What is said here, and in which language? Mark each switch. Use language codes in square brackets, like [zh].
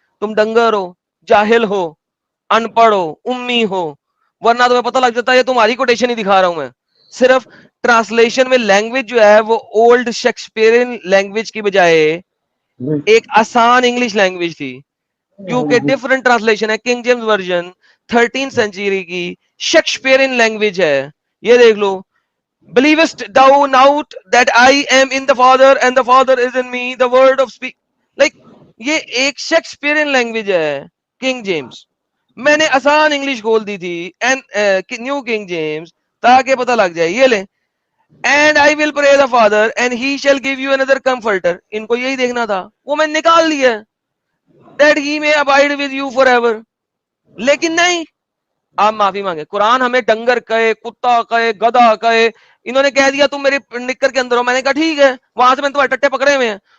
[ur] تم ڈنگر ہو, جاہل ہو, ان پڑھ ہو, امی ہو, ورنہ تمہیں پتہ لگ جاتا ہے یہ تمہاری کوٹیشن ہی دکھا رہا ہوں میں. صرف ٹرانسلیشن میں لینگویج جو ہے وہ اولڈ شیکسپیئرین لینگویج کی بجائے ایک آسان انگلش لینگویج تھی, کیونکہ ڈفرنٹ ٹرانسلیشن ہے. کنگ جیمز ورژن 13 سینچری کی شیکسپیئرین لینگویج ہے. یہ دیکھ لو, [en] believest thou not that I am in the Father and the Father is in me, the word of speak, like [ur] یہ ایک شیکسپیئرین لینگویج ہے کنگ جیمز. میں نے آسان انگلش کھول دی تھی نیو کنگ جیمز تاکہ پتہ لگ جائے. یہ لیں, [en] and I will pray the Father and he shall give you another comforter. [ur] ان کو یہی دیکھنا تھا, وہ میں نکال دیا, [en] that he may abide with you forever. [ur] لیکن نہیں, آپ معافی مانگے. قرآن ہمیں ڈنگر کہے, کتا کہے, گدھا کہے, انہوں نے کہہ دیا تم میرے نکر کے اندر ہو. میں نے کہا ٹھیک ہے, وہاں سے میں تمہارے ٹٹے پکڑے ہوئے ہیں.